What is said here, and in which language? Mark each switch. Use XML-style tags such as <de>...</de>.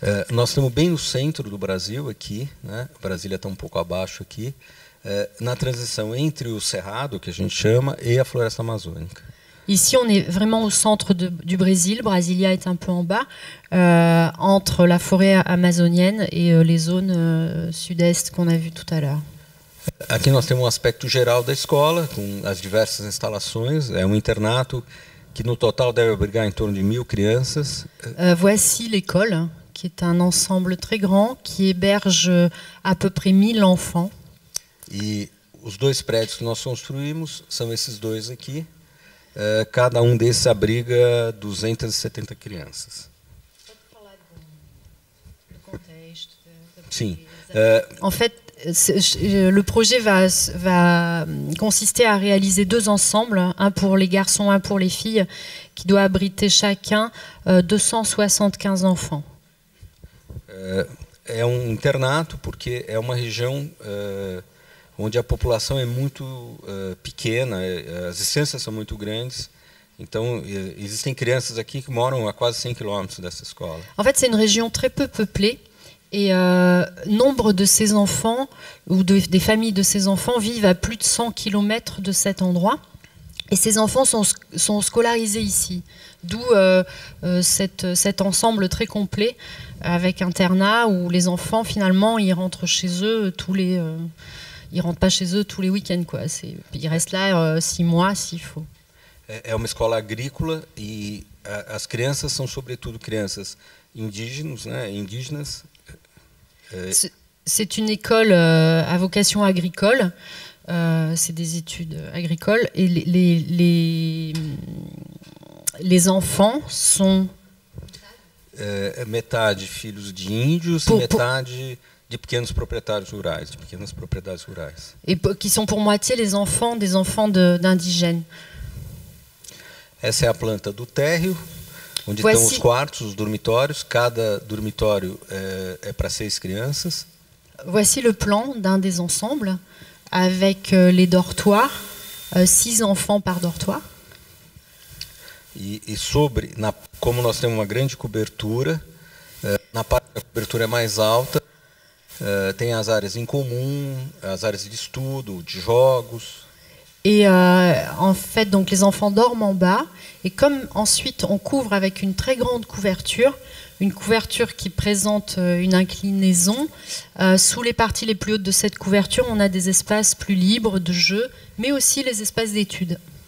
<pt>Nós estamos bem no centro do Brasil aqui, né? Brasília está pouco abaixo aqui, na transição entre o cerrado, que a gente chama, e a floresta amazônica.</pt> <fr>Ici, on est vraiment au centre du Brésil. Brasilia est un peu en bas, entre la forêt amazonienne et les zones sud-est qu'on a vues tout à l'heure.</fr> <pt>Aqui nós temos aspecto geral da escola, com as diversas instalações. É internato que no total deve abrigar em torno de 1000 crianças.</pt> <fr>Voici l'école, qui est un ensemble très grand, qui héberge à peu près 1000 enfants.</fr> <pt>E os 2 prédios que nós construímos são esses 2 aqui. Cada desses abriga 270 crianças. Sim.</pt> <fr>En fait, le projet va consister à réaliser 2 ensembles, un pour les garçons, un pour les filles, qui doit abriter chacun 275 enfants.</fr> <pt>É internato porque é uma região onde a população é muito pequena, as distâncias são muito grandes. Então, existem crianças aqui que moram a quase 100 km dessa escola.</pt> <fr>En fait, c'est une région très peu peuplée. Et nombre de ces enfants, ou des familles de ces enfants, vivent à plus de 100 km de cet endroit. Et ces enfants sont scolarisés ici. D'où cet ensemble très complet, avec internat, où les enfants, finalement, ils rentrent chez eux ils rentrent pas chez eux tous les week-ends, quoi. Ils restent là 6 mois s'il faut.</fr> <pt>É uma escola agrícola e as crianças são, sobretudo, crianças indígenas.</pt> <fr>C'est une école à vocation agricole. C'est des études agricoles. Et les enfants sont...</fr> <pt>metade filhos de índios e metade de pequenos proprietários rurais, de pequenas propriedades rurais.</pt> <fr>Et qui sont pour moitié des enfants d'indigènes.</fr> <pt>Essa é a planta do térreo, onde estão os quartos, os dormitórios. Cada dormitório é para 6 crianças.</pt> <fr>Voici le plan d'un des ensembles, avec les dortoirs, 6 enfants par dortoir.</fr> <pt>E como nós temos uma grande cobertura, na parte da cobertura é mais alta, tem as áreas em comum, as áreas de estudo, de jogos.</pt> <fr>Et en fait, donc les enfants dorment en bas. Et comme ensuite on couvre avec une très grande couverture, une couverture qui présente une inclinaison, sous les parties les plus hautes de cette couverture, on a des espaces plus libres de jeu, mais aussi les espaces d'études.</fr>